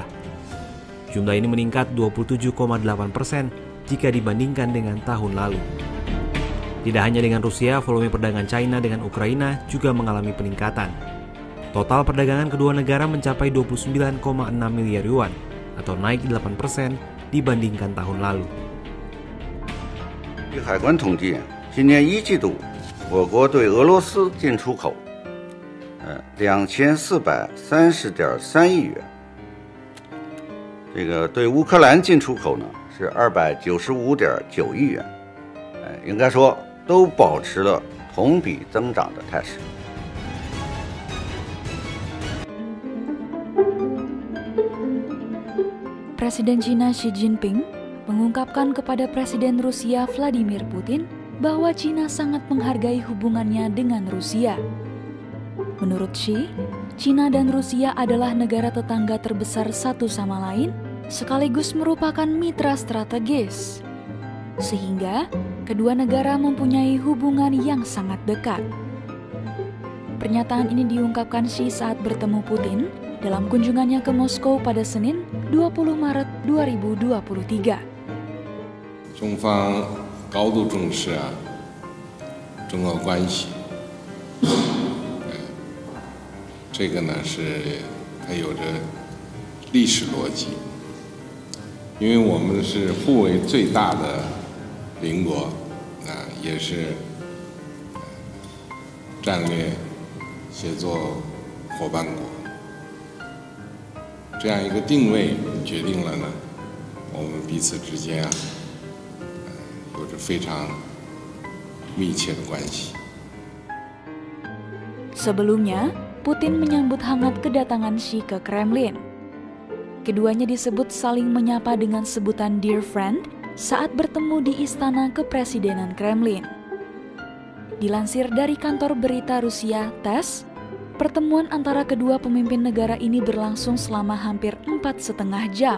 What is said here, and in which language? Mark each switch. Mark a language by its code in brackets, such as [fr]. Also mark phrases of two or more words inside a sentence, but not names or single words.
[id] Jumlah ini meningkat 27,8% jika dibandingkan dengan tahun lalu. Tidak hanya dengan Rusia, volume perdagangan China dengan Ukraina juga mengalami peningkatan. Total perdagangan kedua negara mencapai 29,6 miliar yuan atau naik 8% dibandingkan tahun lalu. [zh] 据海关统计，今年一季度，我国对俄罗斯进出口2430.3亿元，这个对乌克兰进出口呢是295.9亿元，应该说都保持了同比增长的态势。 [id] Presiden Cina Xi Jinping mengungkapkan kepada Presiden Rusia Vladimir Putin bahwa Cina sangat menghargai hubungannya dengan Rusia. Menurut Xi, Cina dan Rusia adalah negara tetangga terbesar satu sama lain, sekaligus merupakan mitra strategis. Sehingga, kedua negara mempunyai hubungan yang sangat dekat. Pernyataan ini diungkapkan Xi saat bertemu Putin dalam kunjungannya ke Moskow pada Senin 20 Maret 2023. [zh] 中方高度重视中俄关系，这个呢是它有着历史逻辑，因为我们是互为最大的邻国，也是战略协作伙伴国。这样一个定位决定了呢，我们彼此之间有着非常密切的关系。 [id] Sebelumnya, Putin menyambut hangat kedatangan Xi ke Kremlin. Keduanya disebut saling menyapa dengan sebutan [en] Dear Friend [id] saat bertemu di Istana Kepresidenan Kremlin. Dilansir dari kantor berita Rusia TASS, pertemuan antara kedua pemimpin negara ini berlangsung selama hampir 4,5 jam.